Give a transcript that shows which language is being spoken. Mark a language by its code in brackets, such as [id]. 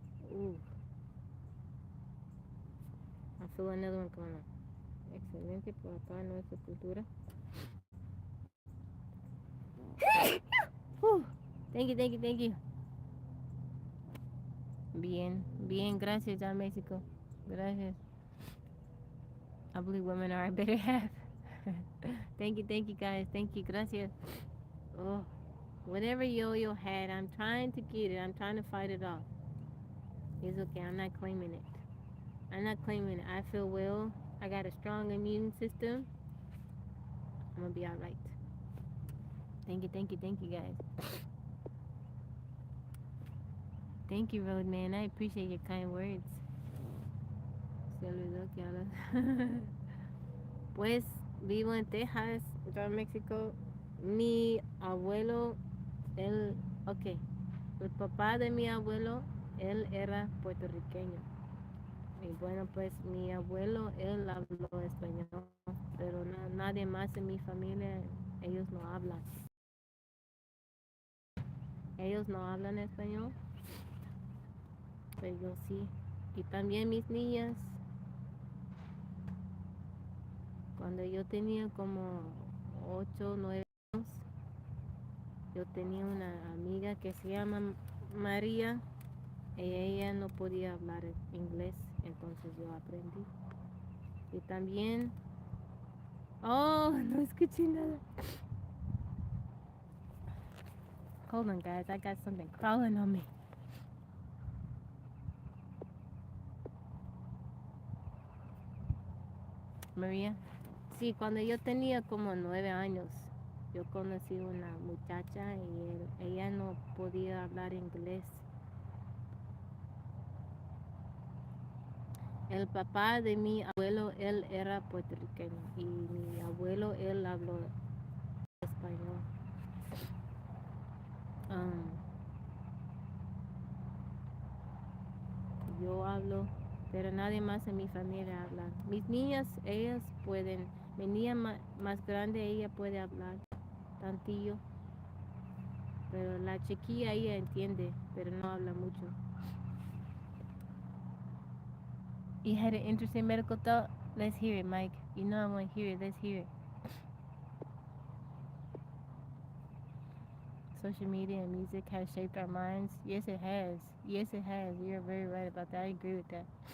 [en] Ooh, I feel another one coming on. [es] Excelente por acá nuestra cultura. [en] Whew. Thank you, thank you, thank you. [es] Bien, bien, gracias, John Mexico. Gracias. [en] I believe women are a better half. Thank you, guys. Thank you, gracias. Oh, whatever yo-yo had, I'm trying to get it. I'm trying to fight it off. It's okay. I'm not claiming it. I'm not claiming it. I feel well. I got a strong immune system. I'm gonna be all right. Thank you, guys. Thank you, Roadman. I appreciate your kind words. [es] Se olvidó que hablas. Pues vivo en Texas, yo México. Mi abuelo, él, ok, el papá de mi abuelo, él era puertorriqueño. Y bueno, pues mi abuelo, él habló español, pero nadie más en mi familia, ellos no hablan. Ellos no hablan español, pero yo sí. Y también mis niñas, cuando yo tenía como 8 o 9 años, yo tenía una amiga que se llama María y ella no podía hablar inglés, entonces yo aprendí. Y también, oh, no escuché nada. [en] Hold on, guys, I got something crawling on me. [es] María. Sí, cuando yo tenía como 9 años, yo conocí una muchacha y ella no podía hablar inglés. El papá de mi abuelo, él era puertorriqueño y mi abuelo, él habló español. Um, yo hablo, pero nadie más en mi familia habla. Mis niñas, ellas pueden, mi niña más grande, ella puede hablar tantillo, pero la chiquilla, ella entiende, pero no habla mucho. [en] You had an interesting medical thought? Let's hear it, Mike. You know I want to hear it. Let's hear it. So social media and music has shaped our minds? Yes, it has. Yes, it has. You're very right about that. I agree with that.